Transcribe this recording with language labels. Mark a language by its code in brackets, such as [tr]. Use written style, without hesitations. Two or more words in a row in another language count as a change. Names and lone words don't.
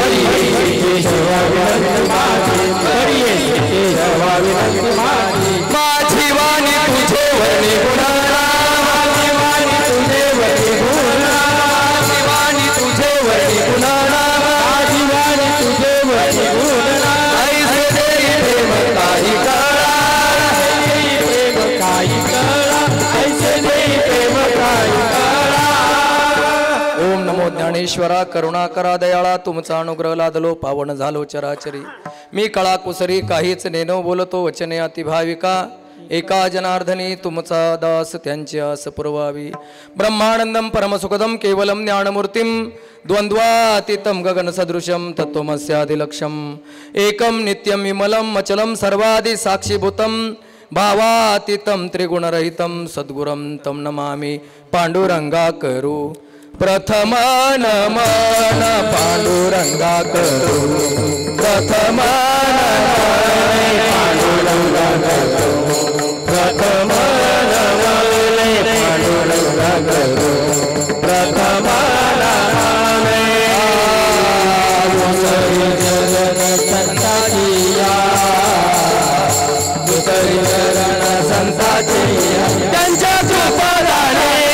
[mr] माझी वाणी तुझे वर्णी गुणाला माझी वाणी तुझे वर्णी गुणाला माझी वाणी तुझे वर्णी गुणाला माझी वाणी तुझे वर्णी गुणाला ऐसे देई प्रेम काही कळा प्रेम काही कळा ऐसे देई प्रेम काही कळा. ओम नमो ज्ञानेश्वरा करुणाकरा दयाळा तुमचा अनुग्रह लादलो पावन झालो चराचरी मी कळा कुसरी काहीच नेनो बोलतो वचने अतिभाविका एका जनार्दनी तुमचा दास त्यांची आस पुरवावी. [sa] ब्रह्मानंदम परमसुखदम केवलम ज्ञानमूर्तिम द्वंद्वातीतम गगन सदृशम तत्वमस्यादिलक्षम एकम नित्यम विमलम अचलम सर्वादि साक्षीभूतम भावातीतम त्रिगुणरहितम सद्गुरम तम नमामि पांडुरंगा [mr] करू प्रथम नमन पांडुरंगा करू प्रथम नमन पांडुरंगा करू प्रथम नमन पांडुरंगा करू प्रथम त्यांच्या कृपादाने